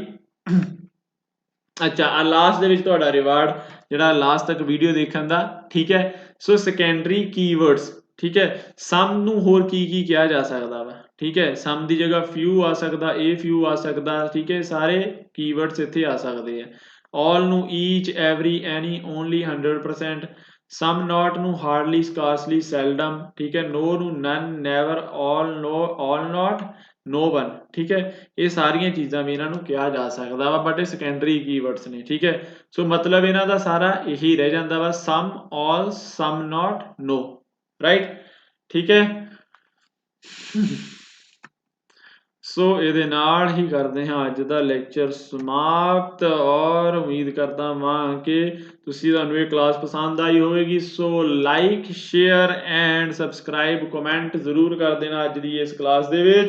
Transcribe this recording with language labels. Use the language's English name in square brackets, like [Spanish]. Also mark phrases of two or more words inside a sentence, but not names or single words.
[Punjabi] ਅੱਛਾ, ਆ ਲਾਸਟ ਦੇ ਵਿੱਚ ਤੁਹਾਡਾ ਰਿਵਾਰਡ ਜਿਹੜਾ ਲਾਸਟ ਤੱਕ ਵੀਡੀਓ ਦੇਖਣ ਦਾ। ਠੀਕ ਹੈ, [English] so secondary keywords. [Punjabi] ਠੀਕ ਹੈ, ਸਮ ਨੂੰ ਹੋਰ ਕੀ ਕਿਹਾ ਜਾ ਸਕਦਾ ਵਾ। ਠੀਕ ਹੈ, ਸਮ ਦੀ ਜਗ੍ਹਾ ਫਿਊ ਆ ਸਕਦਾ, ਫਿਊ ਆ ਸਕਦਾ। ਠੀਕ ਹੈ, ਸਾਰੇ ਕੀਵਰਡਸ ਇੱਥੇ ਆ ਸਕਦੇ ਆ। [English] all ਨੂੰ each every any only 100%, some not ਨੂੰ hardly scarcely seldom। [Punjabi] ਠੀਕ ਹੈ, [English] no ਨੂੰ none never all no all not no one। [Punjabi] ਠੀਕ ਹੈ, ਇਹ ਸਾਰੀਆਂ ਚੀਜ਼ਾਂ ਵੀ ਇਹਨਾਂ ਨੂੰ ਕਿਹਾ ਜਾ ਸਕਦਾ ਵਾ, ਬਟ ਇਹ [English] secondary keywords [Punjabi] ਨੇ। ਠੀਕ ਹੈ, ਸੋ ਮਤਲਬ ਇਹਨਾਂ ਦਾ ਸਾਰਾ ਇਹੀ ਰਹਿ ਜਾਂਦਾ ਵਾ, [English] some all some not no ਰਾਈਟ। [Punjabi] ਠੀਕ ਹੈ, ਸੋ ਇਹਦੇ ਨਾਲ ਹੀ ਕਰਦੇ ਹਾਂ ਅੱਜ ਦਾ ਲੈਕਚਰ ਸਮਾਪਤ, ਔਰ ਉਮੀਦ ਕਰਦਾ ਹਾਂ ਕਿ ਤੁਹਾਨੂੰ ਇਹ ਕਲਾਸ ਪਸੰਦ ਆਈ ਹੋਵੇਗੀ। ਸੋ [English] like share and subscribe comment [Punjabi] ਜ਼ਰੂਰ ਕਰ ਦੇਣਾ ਅੱਜ ਦੀ ਇਸ ਕਲਾਸ ਦੇ ਵਿੱਚ।